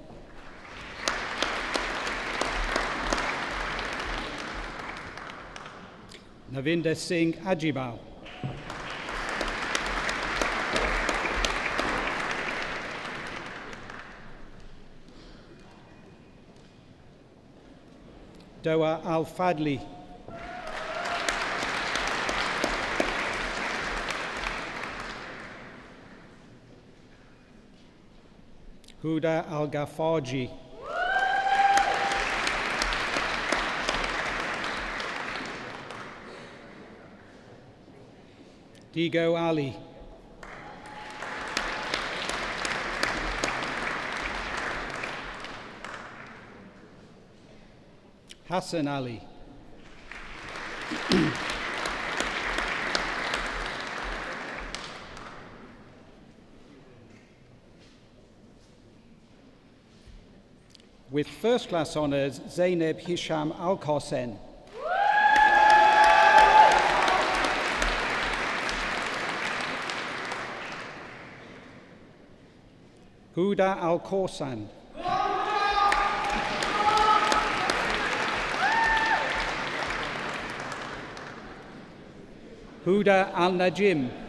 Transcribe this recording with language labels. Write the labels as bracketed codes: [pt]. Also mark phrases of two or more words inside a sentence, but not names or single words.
[en] Navinder Singh Ajibal. Doa Al-Fadli. Huda Al-Ghafarji. Digo Ali. Hassan Ali. With first class honours, Zainab Hisham Al-Qasen. Huda Al-Korsan. Huda Al-Najim.